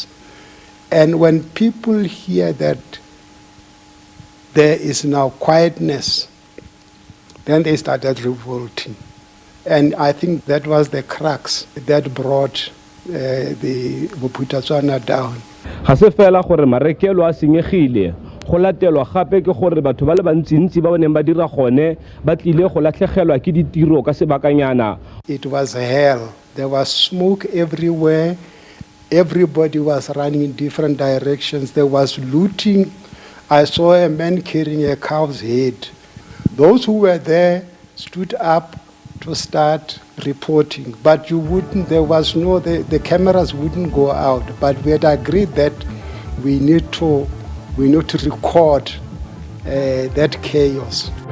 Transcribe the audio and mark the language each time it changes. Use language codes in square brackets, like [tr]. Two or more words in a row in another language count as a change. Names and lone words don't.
[en] And when people hear that there is now quietness, then they started revolting. And I think that was the crux that brought the Bophuthatswana down. [tn] Ga se fela gore marekelo a senyegile go latelwa gape ke gore batho ba le bantsintsi ba neng ba dira gone ba tlile go latlhegelwa ke ditiro ka sebakanyana. [en] It was hell. There was smoke everywhere. Everybody was running in different directions. There was looting. I saw a man carrying a cow's head. Those who were there stood up to start reporting, but you wouldn't, there was no, the cameras wouldn't go out, but we had agreed that we need to record that chaos.